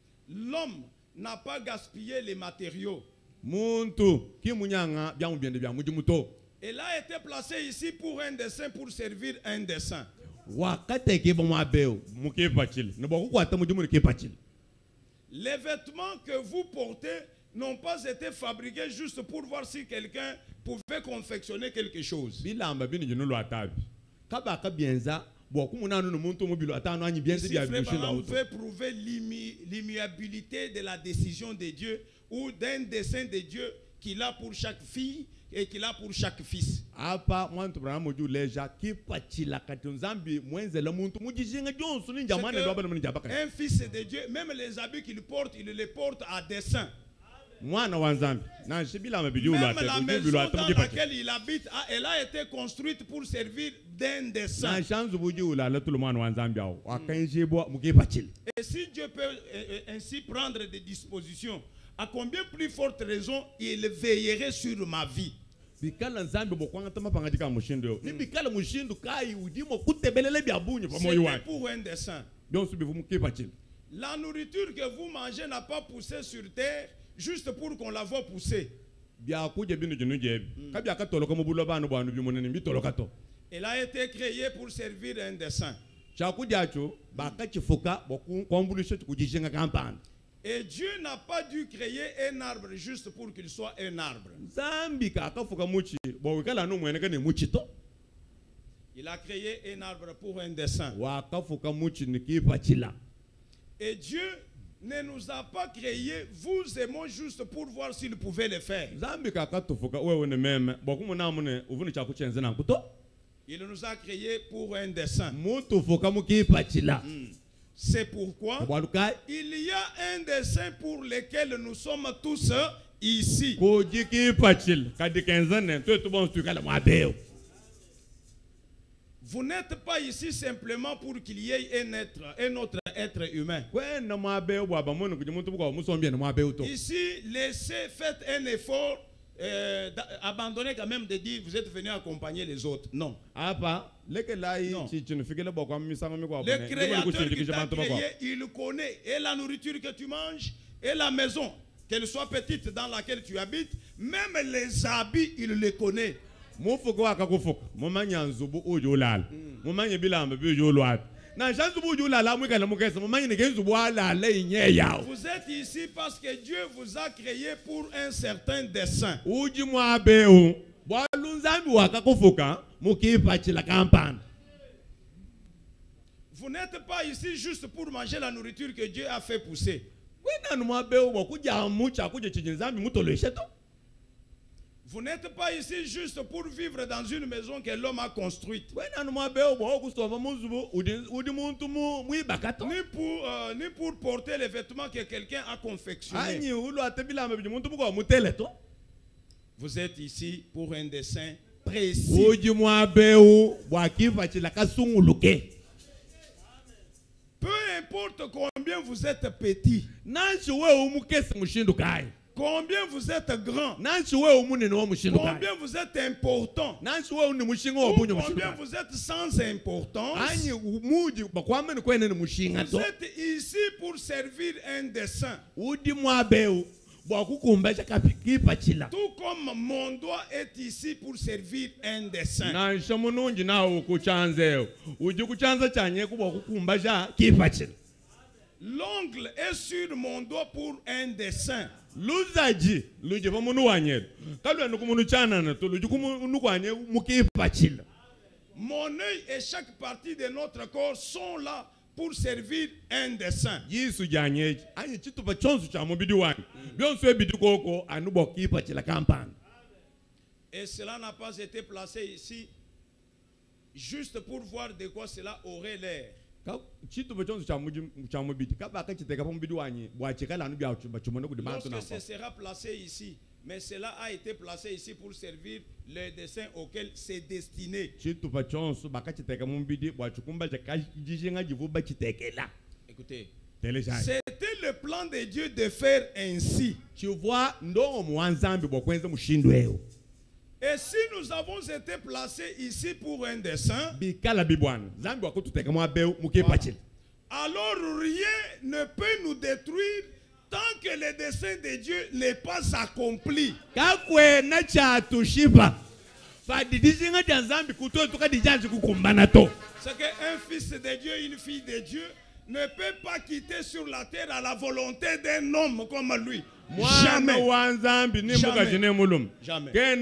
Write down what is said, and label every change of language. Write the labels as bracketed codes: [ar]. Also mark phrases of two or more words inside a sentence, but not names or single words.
[fr] l'homme n'a pas gaspillé les matériaux. [lun] Muntu kimunyanga bya mubende bya muji muto. [fr] Elle a été placée ici pour un dessein, pour servir un dessein. [lun] Wakate ke bomo abeo muke pachil. Ne boko kwata muji mu ke pachil. [fr] Les vêtements que vous portez n'ont pas été fabriqués juste pour voir si quelqu'un pouvait confectionner quelque chose. [lun] Bilamba bini jinu lo atabi. Kaba ka bienza boku munanu no muntu mo bilo atano anyi bienza [fr] Ici, [lun] bya [fr] frère [lun] bishila Branham [fr] auto. veut prouver l'immuabilité de la décision de Dieu ou d'un dessein de Dieu qu'il a pour chaque fille et qu'il a pour chaque fils. [lun] Apa mwantu Branham moju leja ki pachila katunzambi mwenzela muntu mujishinga jonsu ni jamani ndo abana mni jabaka. [fr] Un fils de Dieu, même les habits qu'il porte, il les porte à dessein. [lun] Mwana wanzambi na shibila mabidi ulo [fr] Même [lun] ate [fr] la [lun] ulo [fr] maison [lun] ate [fr] dans [lun] muke pachil. [fr] laquelle il habite, elle a été construite pour servir d'un dessein. [lun] Na shanzu buji ulo ala tulu mwana wanzambi awo. Wakanjebo muke pachil. [fr] Et si Dieu peut ainsi prendre des dispositions, à combien plus forte raison il veillerait sur ma vie? [lun] Bikala nzambi bokwanga tama pangajika mushindo yo. Ni bikala mushindo kai udimo kutebelele bya bunye pa moyo [fr] C'était [lun] wake. [fr] pour un dessein. Bien subi vous [lun] muke pachil. [fr] La nourriture que vous mangez n'a pas poussé sur terre juste pour qu'on la voie pousser. [lun] Bya kuje binu jinu jebi. Kabya katoloka mubulo banu banu bimunene bitoloka to. [fr] Elle a été créée pour servir un dessein. [lun] Chakujacho bakachifuka boku kwambulisho kujishinga kampani. [fr] Et Dieu n'a pas dû créer un arbre juste pour qu'il soit un arbre. [lun] Zambi kakafuka muchi bowikala no mwene kane muchi to. [fr] Il a créé un arbre pour un dessein. [lun] Wakafuka muchi nikipachila. [fr] Et Dieu ne nous a pas créés, vous et moi, juste pour voir s'il pouvait le faire. [lun] Zambi kakatufuka wewe ne meme boku munamune uvuni chakuchenze na kuto. [fr] Il nous a créés pour un dessein. [lun] Mutu fuka mukipachila. [fr] C'est pourquoi [lun] Walukai [fr] il y a un dessein pour lequel nous sommes tous ici. [lun] kujikipachila kadikenzane twetu bonsu kala mwabeo. [fr] Vous n'êtes pas ici simplement pour qu'il y ait un autre être humain. [lun] Kwena mwabeo bwaba munu kujimuntu bwa musombye na mwabeo to. [fr] Ici, faites un effort, abandonnez quand même de dire vous êtes venu accompagner les autres. Non. [lun] Apa leke lai [fr] Non. [lun] chichinu fikele bokwa misama mi kwa [fr] Le créateur qui t'a créé, il connaît et la nourriture que tu manges et la maison, qu'elle soit petite dans laquelle tu habites, même les habits, il les connaît. [lun] mufuko akakufuka mumanya nzubu ujulala mumanya bilamba bijulwata na shanzubu ujulala mwikala mukesa mumanya ngezubu alala inyeyao. [fr] Vous êtes ici parce que Dieu vous a créé pour un certain dessein. [lun] Uji mwabeo bwalunzambi wakakufuka mukipachila kampani. [fr] Vous n'êtes pas ici juste pour manger la nourriture que Dieu a fait pousser. [lun] Kwena mwabeo wakuja mucha kuja chijinzambi mutoleshe to. [fr] Vous n'êtes pas ici juste pour vivre dans une maison que l'homme a construite. [lun] Kwena mwabeo wakusova muzubu udi muntu mwibakato. [fr] Ni pour porter les vêtements que quelqu'un a confectionnés. [lun] Anyi ulo atebilamba bijimuntu bwa mutele to. [fr] Vous êtes ici pour un dessein précis. [lun] Uji mwabeo wakipachila kasunguluke. [fr] Peu importe combien vous êtes petit, [lun] Nanchi wewe umukesi mushindu kai. [fr] combien vous êtes grand, [lun] Nanchi wewe umunene wa mushindu kai. [fr] combien vous êtes important, [lun] Nanchi wewe ni mushinga [fr] ou [lun] wa bunyo mushindu [fr] combien [lun] kai. [fr] vous êtes sans importance, [lun] Anyi muji bakwame ni kwene ni mushinga [fr] vous [lun] to. [fr] êtes ici pour servir un dessein. [lun] Udi mwabeo bwakukumbacha kapikipachila. [fr] Tout comme mon doigt est ici pour servir un dessein. [lun] Nansha mununji nawo kuchanzeo. Uji kuchanza chanye kubwa kukumbacha kipachila. [fr] L'ongle est sur mon doigt pour un dessein. [lun] Luzaji luji pa munu wanyelo. Kalwa nukumunu chana na to luji kumunu kwanye mukipachila. [fr] Mon œil et chaque partie de notre corps sont là pour servir un dessein. [lun] Yisu janye anyi chitupa chonsu cha mubidi wani. Bionsu ebidi koko anubo kipachila kampani. [fr] Et cela n'a pas été placé ici juste pour voir de quoi cela aurait l'air. [lun] Chitupa chonsu cha mubidi kaba kachiteka pa mubidi wani bwachikala anu bya chumana kudi bantu [fr] Lorsque [lun] napa. [fr] ce sera placé ici, mais cela a été placé ici pour servir le dessein auquel c'est destiné. [lun] Chitupa chonsu bakachiteka mubidi bwachukumba chakajishinga jivuba chitekela. [fr] Écoutez, [lun] Telejai. [fr] c'était le plan de Dieu de faire ainsi. Tu vois [lun] ndongo mwanzambi bokwenza mushindweo. [fr] Et si nous avons été placés ici pour un dessein, [lun] Bikala bibwana. Zambi wakututeka mwabeu mukipachila. [fr] alors rien ne peut nous détruire tant que le dessein de Dieu n'est pas accompli, [lun] kakwena chatushipa fadidizinga janzambi kuto tukadijanzi kukumbana to. [fr] c'est qu'un fils de Dieu, une fille de Dieu ne peut pas quitter sur la terre à la volonté d'un homme comme lui. Jamais. Jamais. Jamais.